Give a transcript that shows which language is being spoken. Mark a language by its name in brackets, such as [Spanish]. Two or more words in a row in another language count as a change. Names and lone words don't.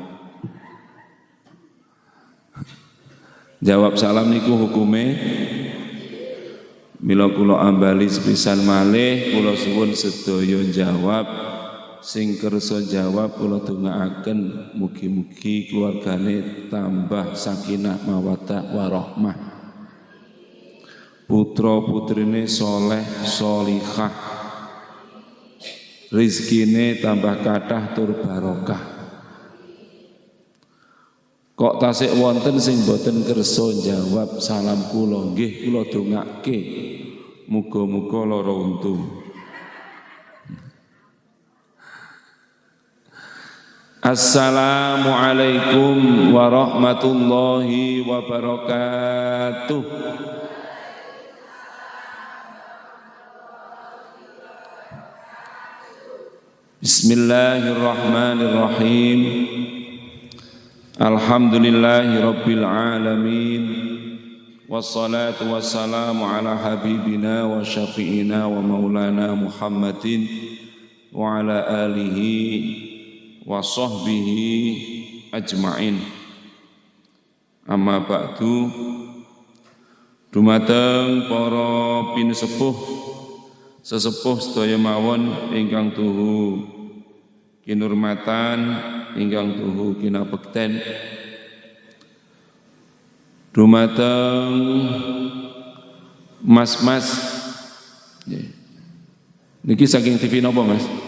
[Javanese] Jawab salam niku hukume mila kula ambali sepisan malih kula suwun sedaya jawab, sing kersa jawab kula dongaaken mugi-mugi keluargane tambah [Arabic] سكينة مودة ورحمة, [Javanese] putra putrine soleh solihah, rizkine tambah kathah tur barokah. Kok tasik wonten sing boten kersa jawab salam kula, nggih kula dongake muga-muga lara untung. [Arabic] السلام عليكم ورحمة الله وبركاته. بسم الله الرحمن الرحيم. الحمد لله رب العالمين. والصلاة والسلام على حبيبنا وشفيعنا ومولانا محمد وعلى آله وصحبه أجمعين. أما بعد. [Javanese] Dumateng para pinesepuh sesepuh sedaya mawon ingkang tuhu kinurmatan, ingkang tuhu kinabekten, dumateng mas-mas niki saking TV napa mas?